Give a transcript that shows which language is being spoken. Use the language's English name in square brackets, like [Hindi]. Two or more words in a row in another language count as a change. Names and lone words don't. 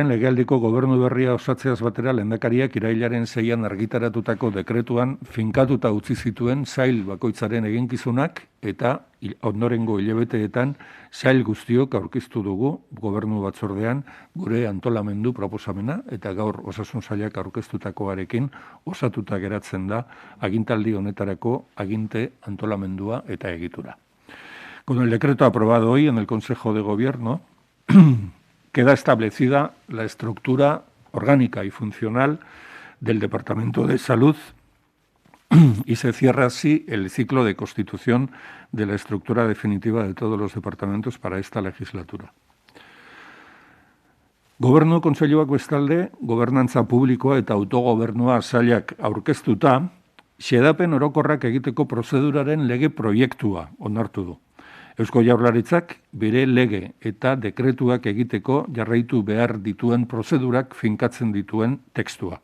[Basque] legealdiko gobernu berria osatzeaz batera lehendakariak irailaren 6an argitaratutako dekretuan finkatuta utzi zituen sail bakoitzaren eginkizunak eta ondorengo hilabeteetan sail guztiok aurkeztu dugu gobernu batzordean gure antolamendu proposamena eta gaur osasun sailak aurkeztutakoarekin osatuta geratzen da agintaldi honetarako aginte antolamendua eta egitura. [Spanish] Con el decreto aprobado hoy en el Consejo de Gobierno queda establecida la estructura orgánica y funcional del Departamento de Salud y se cierra así el ciclo de constitución de la estructura definitiva de todos los departamentos para esta legislatura. [Basque] Gobernu Kontseiluak bestalde, gobernantza publikoa eta autogobernua sailak aurkeztuta, xedapen orokorrak egiteko prozeduraren lege proiektua onartu du. Eusko Jaurlaritzak bere lege eta dekretuak egiteko jarraitu behar dituen prozedurak finkatzen dituen tekstua.